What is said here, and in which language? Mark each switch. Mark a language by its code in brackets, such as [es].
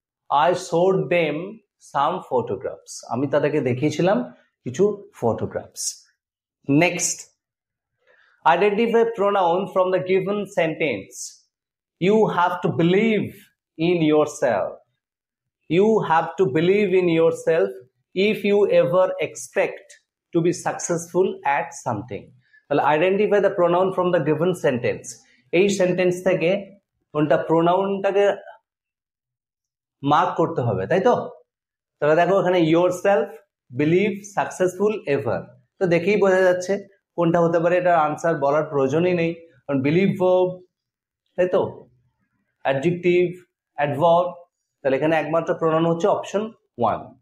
[en] I showed them some photographs, [bn] আমি তাদেরকে দেখিয়েছিলাম কিছু photographs. [en] Next, identify pronoun from the given sentence. You have to believe in yourself. You have to believe in yourself if you ever expect to be successful at something. [bn] তাহলে [en] identify the pronoun from the given sentence, [bn] এই sentence থেকে কোনটা প্রোনাউনটাকে mark করতে হবে, তাই তো? তাহলে দেখো এখানে yourself, believe, successful, ever, তো দেখেই বোঝা যাচ্ছে কোনটা হতে পারে, এটার আনসার বলার প্রয়োজনই নেই, কারণ বিলিভ ভার্ব, তাই তো, অ্যাডজেক্টিভ, অ্যাডভার্ব, তাহলে এখানে একমাত্র প্রোনাউন হচ্ছে অপশন 1।